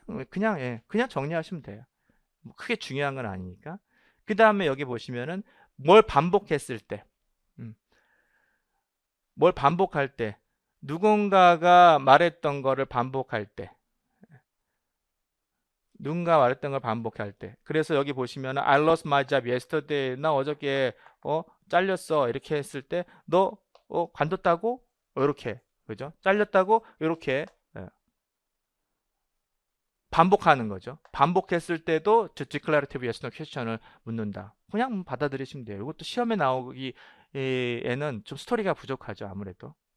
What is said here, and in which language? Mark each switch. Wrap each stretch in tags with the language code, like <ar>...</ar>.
<ko>그냥 정리하시면 돼요. 뭐 크게 중요한 건 아니니까. 그 다음에 여기 보시면은 뭘 반복했을 때 뭘 반복할 때, 누군가가 말했던 거를 반복할 때, 누군가 말했던 걸 반복할 때.</ko> <en>그래서 여기 보시면 I lost my job yesterday.</en> <ko>나 어저께 잘렸어. 이렇게 했을 때 너 관뒀다고? 이렇게. 그죠? 잘렸다고? 이렇게 반복하는 거죠. 반복했을 때도 저 declarative yes no question을 묻는다. 그냥 받아들이시면 돼요. 이것도 시험에 나오기에는 좀 스토리가 부족하죠. 아무래도.</ko>